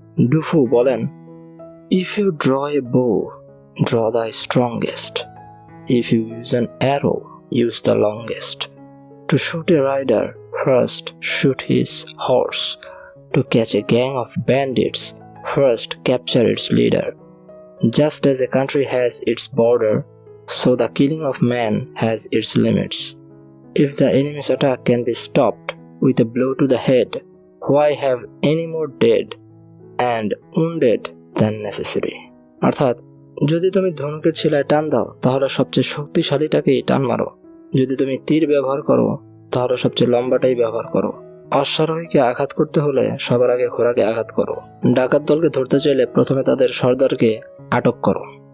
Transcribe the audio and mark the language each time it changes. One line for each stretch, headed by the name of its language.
Bangla: Do ফু বলেন,
English: If you draw a bow, draw the strongest, if you use an arrow, use the longest, to shoot a rider, first shoot his horse, to catch a gang of bandits, first capture its leader. Just as a country has its border, so the killing of man has its limits. If the enemy's attack can be stopped with a blow to the head, why have any more dead and wounded than necessary?
Bangla: অর্থাৎ, যদি তুমি ধনুকের ছিলায় টান দাও তাহলে সবচেয়ে শক্তিশালীটাকেই টান মারো, যদি তুমি তীর ব্যবহার করো তাহলে সবচেয়ে লম্বাটাই ব্যবহার করো, অশ্বারোহীকে আঘাত করতে হলে সবার আগে ঘোড়াকে আঘাত করো, ডাকাত দলকে ধরতে চাইলে প্রথমে তাদের সর্দারকে আটক করো।